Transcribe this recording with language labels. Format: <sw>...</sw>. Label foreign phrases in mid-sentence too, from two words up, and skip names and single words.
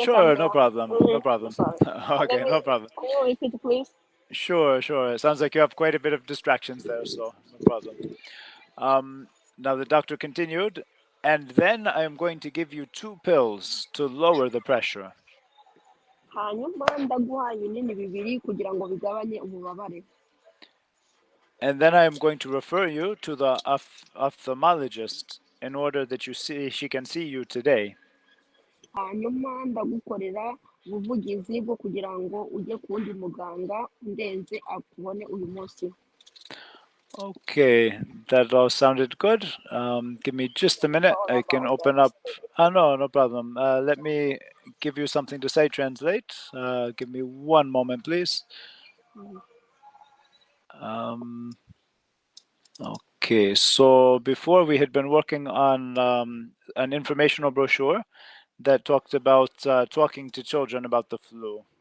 <en>Sure, I'm no done. problem, no problem. Sorry. Okay, no problem. Can you repeat, please? Sure. It sounds like you have quite a bit of distractions there, so no problem. Now the doctor continued, and then I am going to give you 2 pills to lower the pressure.</en> <rw>Hanyuma ndaguha ibinini bibiri kugira ngo bigabanye ububabare.</rw> <en>And then I am going to refer you to the ophthalmologist in order that she can see you today.</en> <rw>Hanyuma ndagukorera ubuvugizi bwo kugira ngo ujye ku wundi muganga ndenze akubone uyu munsi.</rw> <en>Okay, that all sounded good. Give me just a minute. I can open up. No problem. Let me give you something to say, translate. Give me one moment, please. Okay, so before we had been working on an informational brochure that talked about talking to children about the flu.</en>